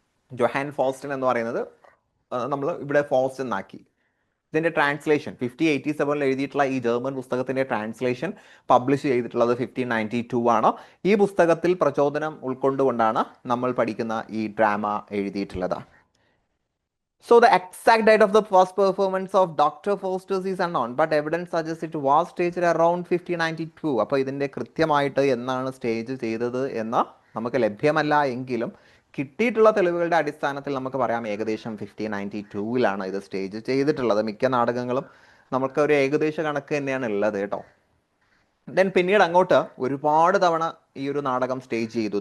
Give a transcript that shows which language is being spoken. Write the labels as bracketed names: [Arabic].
[Malayalam] Johan ഫോസ്റ്റൻ എന്ന് പറയുന്നത് നമ്മൾ ഇവിടെ ഫോസ്റ്റ് എന്നാക്കി. ഇതിൻ്റെ ട്രാൻസ്ലേഷൻ 1587 എഴുതിയിട്ടുള്ള ഈ ജർമ്മൻ പുസ്തകത്തിൻ്റെ ട്രാൻസ്ലേഷൻ പബ്ലിഷ് ചെയ്തിട്ടുള്ളത് 1592 ആണ്. ഈ പുസ്തകത്തിൽ പ്രചോദനം ഉൾക്കൊണ്ടുകൊണ്ടാണ് നമ്മൾ പഠിക്കുന്ന ഈ ഡ്രാമ എഴുതിയിട്ടുള്ളത്. [English] So the exact date of the first performance of Dr. Faustus is unknown, but evidence suggests it was staged around 1592. [Malayalam] അപ്പോൾ ഇതിൻ്റെ കൃത്യമായിട്ട് എന്നാണ് സ്റ്റേജ് ചെയ്തത് എന്ന് നമുക്ക് ലഭ്യമല്ല എങ്കിലും കിട്ടിയിട്ടുള്ള തെളിവുകളുടെ അടിസ്ഥാനത്തിൽ നമുക്ക് പറയാം ഏകദേശം 1592 ഇത് സ്റ്റേജ് ചെയ്തിട്ടുള്ളത്. മിക്ക നാടകങ്ങളും നമുക്ക് ഒരു ഏകദേശ കണക്ക് തന്നെയാണ് ഉള്ളത് കേട്ടോ. ദെൻ പിന്നീട് അങ്ങോട്ട് ഒരുപാട് തവണ ഈ ഒരു നാടകം സ്റ്റേജ് ചെയ്തു.